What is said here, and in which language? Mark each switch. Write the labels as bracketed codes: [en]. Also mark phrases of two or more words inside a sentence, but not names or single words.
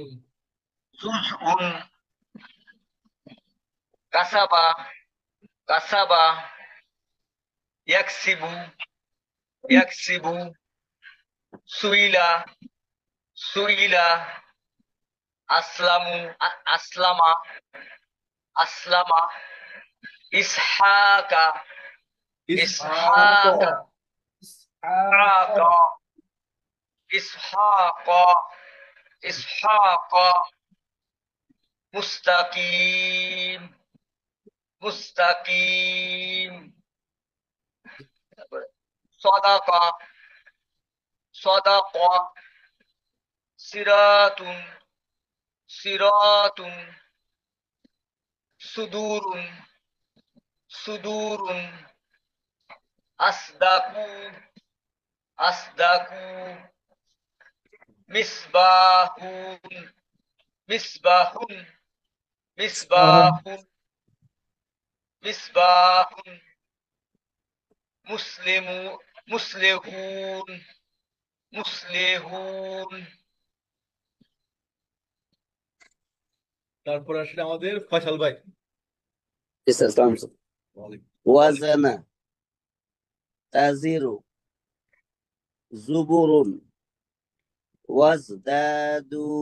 [ar] جزء كسب كسب يكسب يكسب سئل سئل أسلم أسلم أسلم إسحاق إسحاق إسحاق إسحاق مستقيم مستقيم صدق صدق صراط صراط صدور صدور أصدق أصدق مصباح مصباح مصباح مصباح مصلح مصلح [bn] তারপর আসলে আমাদের ফয়সাল ভাই। [ar] وزن تاجر زبور وازداد